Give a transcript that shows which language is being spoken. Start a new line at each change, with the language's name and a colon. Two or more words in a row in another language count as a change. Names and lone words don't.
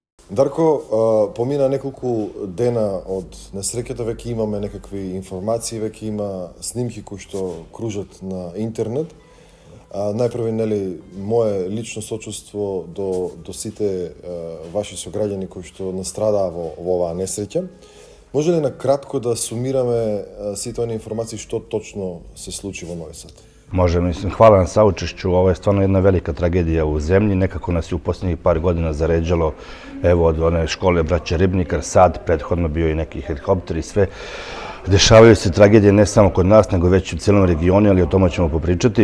Macedonian: Дарко, помина неколку дена од несреќата, веќе имаме некакви информации, веќе има снимки кои што кружат на интернет. Најпрво, нели, мое лично сочувство до сите ваши сограѓани кои што настрадаа во оваа несреќа. Може ли на кратко да сумираме сите оние информации што точно се случи во Нови Сад?
Serbian: Može, mislim, hvala na saučešću. Ovo je stvarno jedna velika tragedija u zemlji. Nekako nas je u posljednjih par godina zaređalo, evo, od one škole braće Ribnikar, Sad, prethodno bio i neki helikopter i sve. Dešavaju se tragedije ne samo kod nas, nego već u cijelom regionu, ali o tome ćemo popričati.